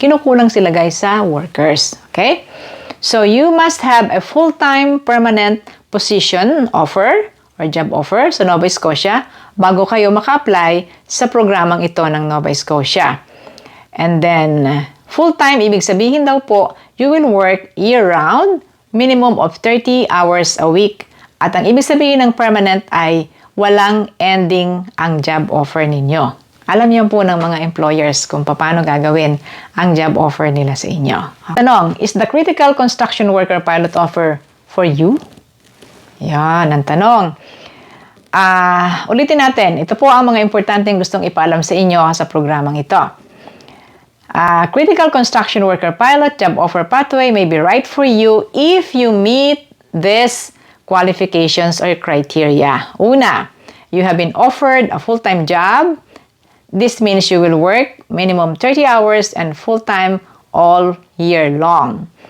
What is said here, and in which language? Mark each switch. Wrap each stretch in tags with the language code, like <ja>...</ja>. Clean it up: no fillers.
<tl>Kinukulang sila guys sa workers. Okay?</tl> <en>So you must have a full-time permanent position offer or job offer</en> <tl>sa Nova Scotia bago kayo maka-apply sa programang ito ng Nova Scotia.</tl> <en>And then, full-time,</en> <tl>ibig sabihin daw po,</tl> <en>you will work year-round, minimum of 30 hours a week.</en> <tl>At ang ibig sabihin ng permanent ay walang ending ang job offer ninyo. Alam niyo po ng mga employers kung paano gagawin ang job offer nila sa inyo.</tl> <en>Tanong, is the critical construction worker pilot offer for you?</en> <tl>Yan, ang tanong. Ulitin natin, ito po ang mga importanteng gustong ipaalam sa inyo sa programang ito.</tl> <en>Critical construction worker pilot job offer pathway may be right for you if you meet these qualifications or criteria. Una, you have been offered a full-time job. This means you will work minimum 30 hours and full-time all year long.</en>